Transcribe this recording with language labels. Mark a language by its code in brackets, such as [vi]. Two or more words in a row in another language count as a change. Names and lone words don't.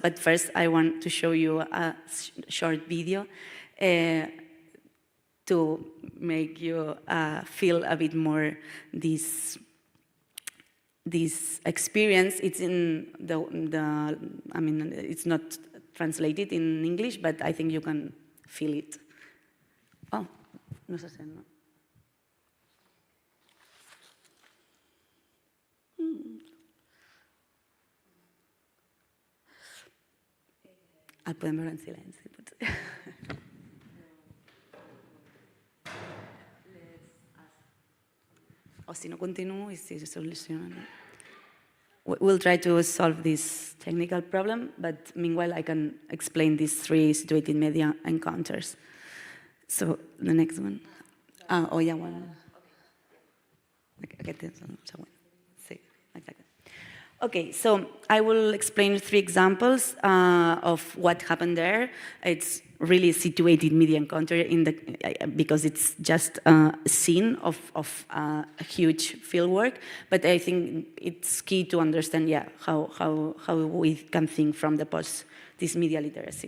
[en] But first, I want to show you a short video to make you feel a bit more this experience. It's in I mean, it's not translated in English, but I think you can feel it. [ca] Oh, no sé si no. El podem veure en silenci, potser. O si no, continuo i si soluciona. [en] We'll try to solve this technical problem, but meanwhile I can explain these 3 situated media encounters. So the next one. Oh, yeah, one. [ca] Aquest és el següent. Sí, exacte. [en] Okay, so I will explain 3 examples of what happened there. It's really situated media encounter because it's just a scene of a huge fieldwork, but I think it's key to understand, how we can think from the post this media literacy.